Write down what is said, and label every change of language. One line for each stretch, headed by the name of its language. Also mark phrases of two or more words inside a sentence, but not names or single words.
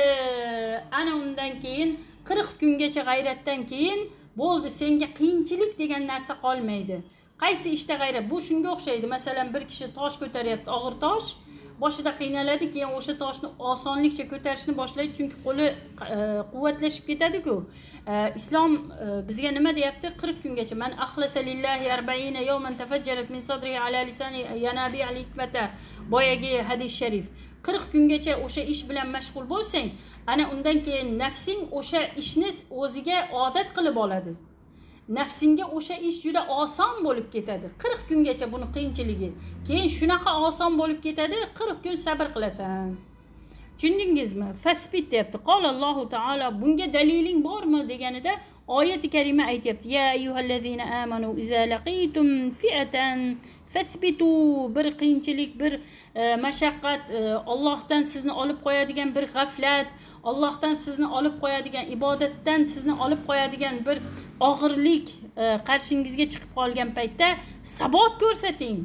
Uzbek: Ana undan keyin 40 kungacha g'ayratdan keyin bo'ldi, senga qiyinchilik degan narsa qolmaydi. Qaysi ishda g'ayrat? Bu shunga o'xshaydi. Masalan, bir kishi tosh ko'taryapti, og'ir tosh. Boshida qiynaladi, keyin o'sha toshni osonlikcha ko'tarishni boshlaydi, chunki qo'li quvvatlashib ketadi-ku. Islom bizga nima deyapti? 40 kungacha.
Arabic: من أخلص لله 40 يوما تفجرت من صدره على لسانه ينابيع الحكمة.
Uzbek: Boyagi hadis sharif. 40 kungacha o'sha ish bilan mashg'ul bo'lsang, ana undan keyin nafsing o'sha ishni o'ziga odat qilib oladi. Nafsinga o'sha ish juda oson bo'lib ketadi. 40 kungacha buni qiyinchiligi. Keyin shunaqa oson bo'lib ketadi, 40 kun sabr qilasan. Tushundingizmi? Fasbit deyapti.
Arabic: قال الله تعالى,
Uzbek: bunga daliling bormi deganida oyati karima aytibdi:
Arabic: "يا أيها الذين آمنوا إذا لقيتم فئة فاثبتوا."
Uzbek: Bir qiyinchilik, bir mashaqqat, Allohdan sizni olib qo'yadigan bir g'aflat, Allohdan sizni olib qo'yadigan, ibodatdan sizni olib qo'yadigan bir og'irlik qarshingizga chiqib qolgan paytda sabot ko'rsating.